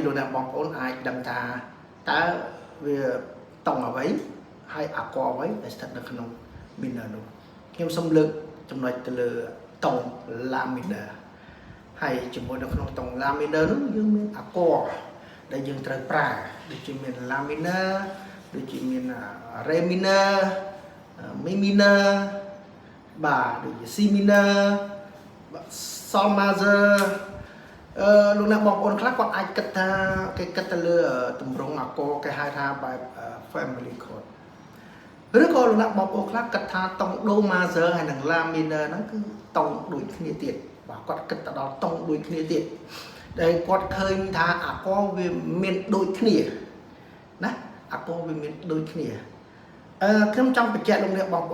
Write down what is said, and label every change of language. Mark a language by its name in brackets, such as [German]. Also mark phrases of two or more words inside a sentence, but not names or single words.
[Khmer] លោកអ្នកបងប្អូនអាចដឹងថាតើវាតុងអ្វីហើយ Aqua អ្វីដែលស្ថិតនៅក្នុង minor នោះខ្ញុំសូមលើកចំណុចទៅលើតុង La minor ហើយជាមួយនៅក្នុងតុង La minor នោះយើងមាន Aqua ដែលយើងត្រូវប្រើដូចជាមាន La minor ដូចជាមាន Re minor Mi minor បាទដូចជា C minor Sol major លោកអ្នកបងប្អូនខ្លះគាត់អាចគិតថាគេគិតទៅលើទម្រង់ Aqua គេហៅថាបែប [English] family chord [Khmer] ឬក៏លោកអ្នកបងប្អូនខ្លះគិតថាតុង Do major ហើយនិង La minor ហ្នឹងគឺតុងដូចគ្នាទៀតបាទគាត់គិតទៅដល់តុងដូចគ្នាទៀតដែលគាត់ឃើញថា Aqua វាមានដូចគ្នាណា Aqua វាមានដូចគ្នាខ្ញុំចង់បញ្ជាក់លោកអ្នកបងប្អូ